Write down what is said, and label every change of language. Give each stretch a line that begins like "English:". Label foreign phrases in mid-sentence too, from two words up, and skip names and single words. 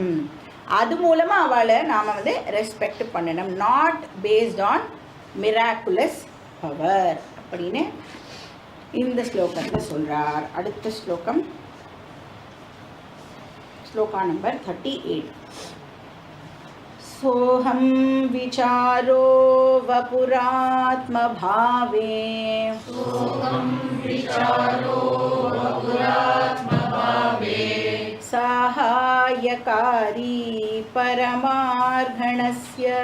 Tamil: அது மூலமாக அவளை நாம் ரெஸ்பெக்ட் பண்ணணும்.
English: not based on miraculous power
Tamil: அப்படின்னு இந்த ஸ்லோகத்தில் சொல்கிறார். அடுத்த ஸ்லோகம், ஸ்லோகா நம்பர் 38.
Sanskrit: सोहम विचारो वपुरात्मभावे, सोहम विचारो वपुरात्मभावे, साहाय्यकारी परमार्गणस्य,